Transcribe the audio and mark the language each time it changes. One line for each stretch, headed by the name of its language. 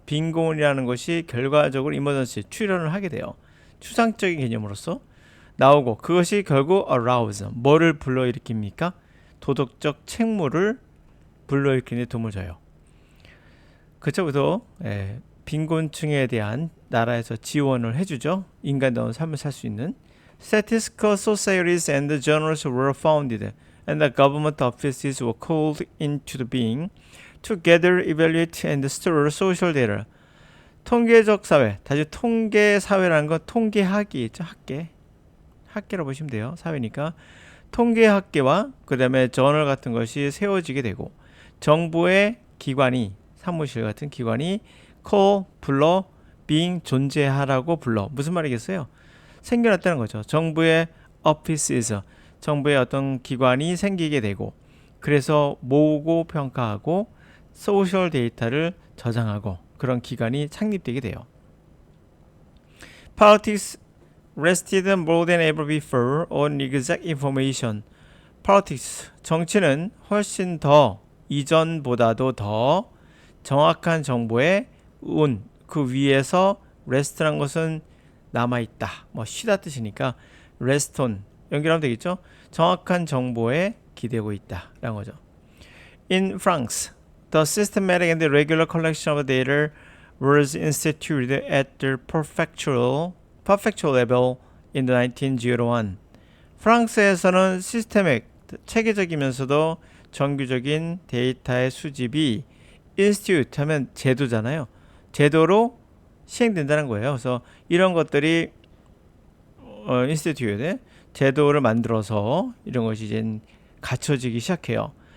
Korean: 빈곤이라는 것이 결과적으로 이머전시 출현을 하게 돼요. 추상적인 개념으로서 나오고 그것이 결국 arouse 뭐를 불러일으킵니까? 도덕적 책무를 불러일으키는 데 도움을 줘요. 그쪽부터 빈곤층에 대한 나라에서 지원을 해주죠. 인간다운 삶을 살 수 있는
English: Statistical societies and journals were founded and the government offices were called into being to gather, evaluate, and store social data.
Korean: 통계적 사회, 다시 통계 사회라는 건 통계학이 있죠. 학계라고 보시면 돼요. 사회니까 통계학계와 그 다음에 저널 같은 것이 세워지게 되고 정부의 기관이 사무실 같은 기관이 불러 being 존재하라고 불러. 무슨 말이겠어요? 생겨났다는 거죠. 정부의 offices, 정부의 어떤 기관이 생기게 되고 그래서 모으고 평가하고 소셜 데이터를 저장하고 그런 기관이 창립되게 돼요.
English: Politics rested more than ever before on exact information.
Korean: Politics, 정치는 훨씬 더 이전보다도 더 정확한 정보의 그 위에서 rest란 것은 남아있다. 쉬다 뜻이니까 rest on 연결하면 되겠죠. 정확한 정보에 기대고 있다 라는 거죠.
English: In France, the systematic and regular collection of data was instituted at the prefectural level in 1901.
Korean: 프랑스에서는 시스템의 체계적이면서도 정규적인 데이터의 수집이 institute 하면 제도잖아요. 제도로 시행된다는 거예요. 그래서 이런 것들이 institute 제도를 만들어서 이런 것이 이제 갖춰지기 시작해요.